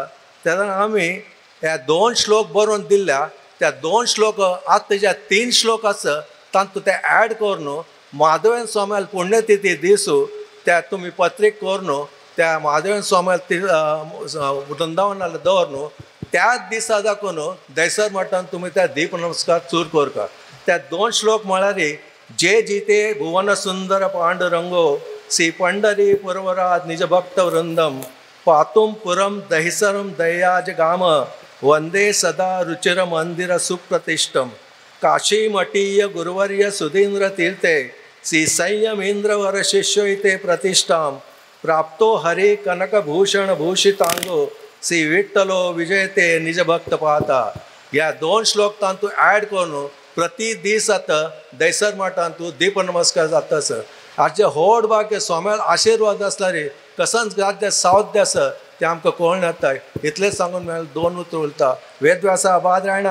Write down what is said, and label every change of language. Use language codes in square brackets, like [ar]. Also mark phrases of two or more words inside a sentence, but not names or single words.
[kok] तेन्ना आमी ह्या 2 श्लोक बरोवन दिल्ल्या, त्या 2 श्लोक आतां तेज्या 3 श्लोक आसा तातूंत ते ॲड करून माधवेन स्वाम्याल पुण्यतिथी दिसू त्या तुमी पत्रीक करून त्या माधवेन स्वाम्याल वृंदावनाला दवर. त्याच दिसा दाखोवन दहिसर मठांत तुमी त्या दीप नमस्कार चूर कोरका. त्या 2 श्लोक म्हळ्यार, [sa] जे जिते भुवन सुंदर पांडुरंगो श्री पंढरी पुरवराज निज भक्त वृंदम पातुम पुरम दहिसरम दयाज गाम वंदे सदा रुचिर मंदिर सुप्रतिष्ठम काशी मठीय गुरुवर्य सुधींद्र तीर्थे श्री संयमेंद्रवर शिष्योते प्रतिष्ठाम प्राप्तो हरे कनकभूषण भूषितांगो श्री विठ्ठलो विजयते निज भक्त पाहता. [kok] ह्या 2 श्लोक तांतू ॲड करून प्रति दीस आतां दहिसर मठांत दीप नमस्कार जातास. हाचे व्हड भाग्य स्वाम्याल आशिर्वाद आसल्यार कसंच राज्य सावध्य आसा तें आमकां कळून येता. इतलें सांगून मेळ 2 उतर उरता.